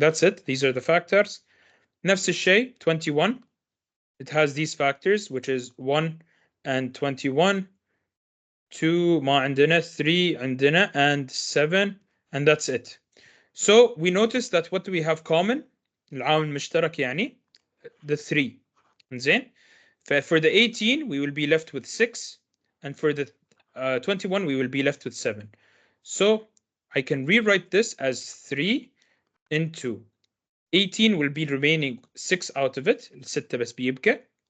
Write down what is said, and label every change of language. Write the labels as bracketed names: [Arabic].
[English] That's it. These are the factors. [Arabic] نفس الشيء [English] 21. It has these factors, which is 1 and 21, 2 [Arabic] ما عندنا, [English] 3 [Arabic] عندنا, [English] and 7, and that's it. So we notice that what do we have common? [Arabic] العامل المشترك يعني [English] the 3. [Arabic] زين? [English] For the 18 we will be left with 6, and for the 21 we will be left with 7. So I can rewrite this as 3 into 18 will be remaining 6 out of it, 6 [Arabic] بس بيبقى.